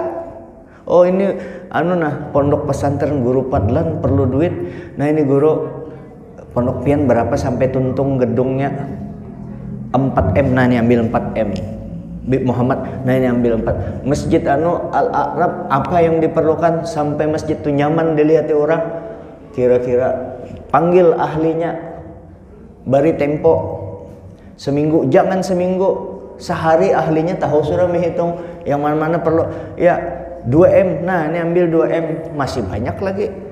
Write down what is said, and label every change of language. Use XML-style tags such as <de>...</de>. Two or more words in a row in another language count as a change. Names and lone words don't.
<id>Oh, ini pondok pesantren Guru Padlan perlu duit. Nah, ini guru pondok pian berapa sampai tuntung gedungnya? 4 M. Nah, ini ambil 4 M. Bib Muhammad, nah ini ambil 4. Masjid Al-Aqrab, apa yang diperlukan sampai masjid itu nyaman dilihat orang? Kira-kira panggil ahlinya, bari tempo seminggu, jangan seminggu, sehari ahlinya tahu sudah menghitung yang mana-mana perlu. Ya 2 M, nah ini ambil 2 M, masih banyak lagi.</id>